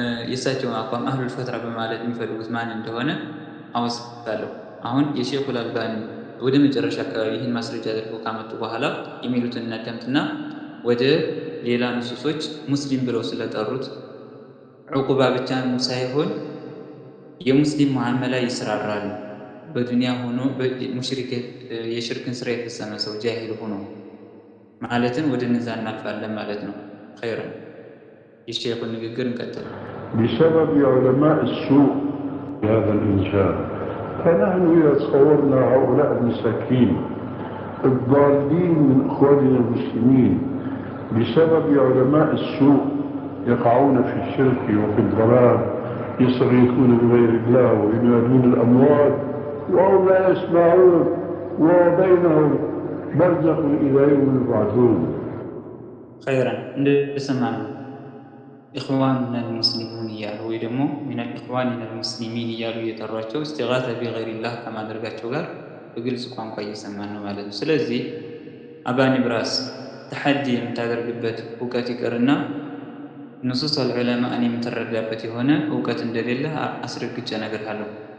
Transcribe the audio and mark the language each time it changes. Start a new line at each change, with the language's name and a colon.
Amharic: የእሳቸውን አቋም አህሉል ፈትራ በማለት የሚፈልጉት ማን እንደሆነ አወስታለሁ። አሁን የሼኹል አልባኒ ወደ መጨረሻ አካባቢ ይህን ማስረጃ አድርገው ካመጡ በኋላ የሚሉትን እናዳምጥና ወደ ሌላ ንሱሶች ሙስሊም ብለው ስለጠሩት ዑቁባ ብቻ ሳይሆን የሙስሊም ሙዓመላ ይስራራል። በዱንያ ሆኖ ሙሽሪክ የሽርክን ስራ የፈጸመ ሰው ጃሂል ሆኖ ማለትን ወደ እነዛ እናልፋለን ማለት ነው። ኸይረን የሼኹን ንግግር እንቀጥል።
Arabic: بسبب علماء السوء في هذا الإنسان. فنحن إذا تصورنا هؤلاء المساكين الضالين من إخواننا المسلمين بسبب علماء السوء يقعون في الشرك وفي الضلال، يصرفون بغير الله وينادون الأموات وهم لا يسمعون وبينهم برزخ إلى يوم يبعثون. خيرا سمعنا إخواننا المسلمون
Amharic: እያሉ ወይ ደግሞ
Arabic: من الإخواننا المسلمين
Amharic: እያሉ እየጠሯቸው
Arabic: استغاثة بغير الله
Amharic: ከማድረጋቸው ጋር በግልጽ ቋንቋ እየሰማን ነው ማለት ነው። ስለዚህ አባ ኒብራስ ተሐዲ የምታደርግበት እውቀት ይቀርና ንሱስ አልዑለማእን የምትረዳበት የሆነ እውቀት እንደሌለ አስረግጬ እነግርሃለሁ።